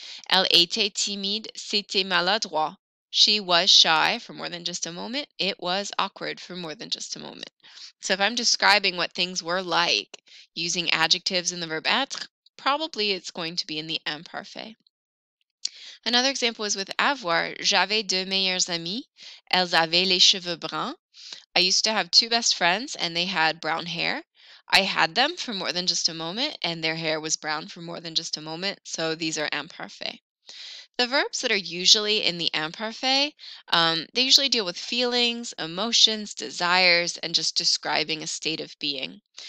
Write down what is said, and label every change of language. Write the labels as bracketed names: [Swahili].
[French] Elle était timide, c'était maladroit. [English] She was shy for more than just a moment. It was awkward for more than just a moment. So if I'm describing what things were like using adjectives in the verb être, probably it's going to be in the imparfait. Another example is with avoir. [French] J'avais deux meilleures amies. Elles avaient les cheveux bruns. [English] I used to have two best friends and they had brown hair. I had them for more than just a moment and their hair was brown for more than just a moment. So these are imparfait. The verbs that are usually in the imparfait, they usually deal with feelings, emotions, desires, and just describing a state of being.